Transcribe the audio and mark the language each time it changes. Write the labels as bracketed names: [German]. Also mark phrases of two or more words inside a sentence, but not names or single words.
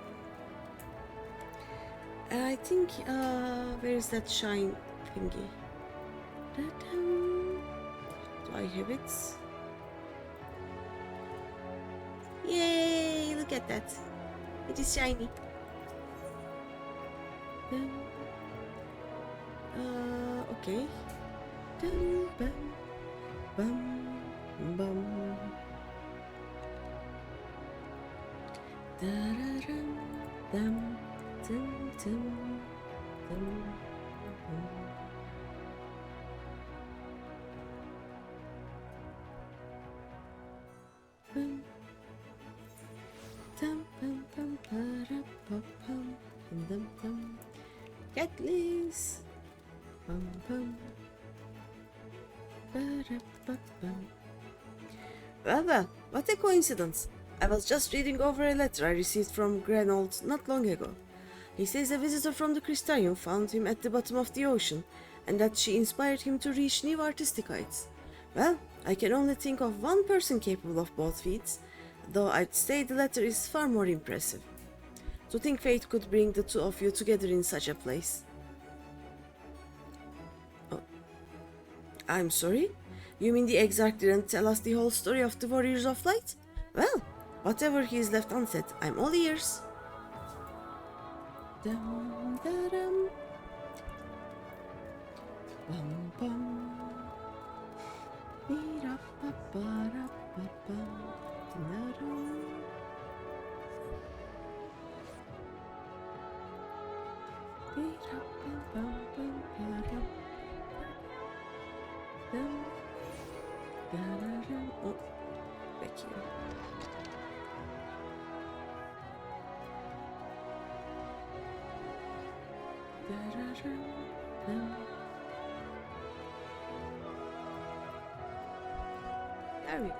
[English] And I think, where is that shine thingy? Do I have it? Yay! Look at that. It is shiny. Okay. Dum, bum, bum, bum. Da-da-dum, dum, dum, dum, dum, dum. Bum. Dum, bum, bum, ba-da-ba-bum, dum, dum. Catlis. Bum, bum. Ba-da-ba-bum. Well, what a coincidence. I was just reading over a letter I received from Grenold not long ago. He says a visitor from the Crystarium found him at the bottom of the ocean, and that she inspired him to reach new artistic heights. Well, I can only think of one person capable of both feats, though I'd say the latter is far more impressive. To think fate could bring the two of you together in such a place. Oh. I'm sorry? You mean the Exarch didn't tell us the whole story of the Warriors of Light? Well, whatever he's left unsaid, I'm all ears. Dum, da, dum. Bum, bum. Be-da-ba-ba-da-ba-bum. Da-dum. Be-da-ba-bum-bum-ba-dum. Dum. Da-da-dum. Oh, back here. Da-da-dum. Dum. There we go.